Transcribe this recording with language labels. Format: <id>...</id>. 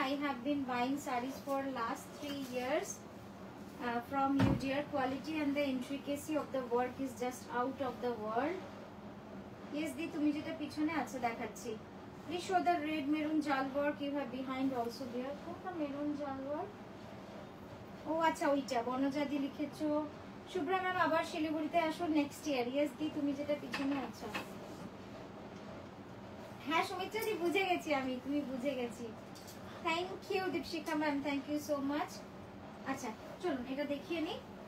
<en>I have been buying sarees for last 3 years from you dear, quality and the intricacy of the work is just out of the world.</en> <bn>Yes দি তুমি যেটা পিছনে আছে দেখাচ্ছি।</bn> <en>Please show the red maroon jal work you have behind also there.</en> <bn>কোনটা maroon জাল work? ও আচ্ছা ওইটা বনজাদি লিখেছো। শুভ্রা ম্যাম আবার শিলিগুড়িতে আসো নেক্সট ইয়ার। ইয়েস দি তুমি যেটা পিছনে আছো। হ্যাঁ সুমিত্রা দি বুঝে গেছি আমি, তুমি বুঝে গেছি। Thank you Dipshikha ma'am, thank you so much. আচ্ছা চলুন এটা দেখিয়ে নিই।</bn>